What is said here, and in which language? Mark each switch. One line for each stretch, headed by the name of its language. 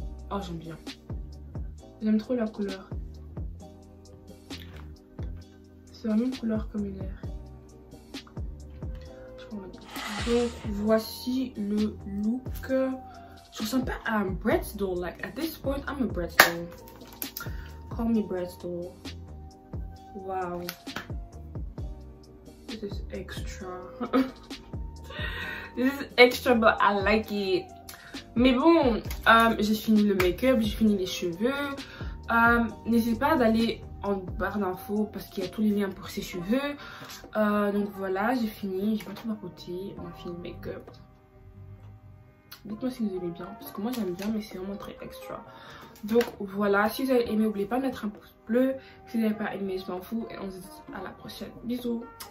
French: Oh, j'aime bien. J'aime trop la couleur. C'est la même couleur comme une air. Donc voici le look. Je ressemble pas à un Bratz-doll.
English: Like at this point, I'm a Bratz-doll. Call me Bratz-doll. Wow. This is extra. This is extra, but I like it.
French: Mais bon, j'ai fini le make-up, j'ai fini les cheveux. N'hésitez pas d'aller en barre d'infos parce qu'il y a tous les liens pour ses cheveux. Donc voilà, j'ai fini. J'ai pas trop papoté. On a fini le make-up. Dites-moi si vous aimez bien, parce que moi j'aime bien, mais c'est vraiment très extra. Donc voilà, si vous avez aimé, n'oubliez pas de mettre un pouce bleu. Si vous n'avez pas aimé, je m'en fous. Et on se dit à la prochaine. Bisous.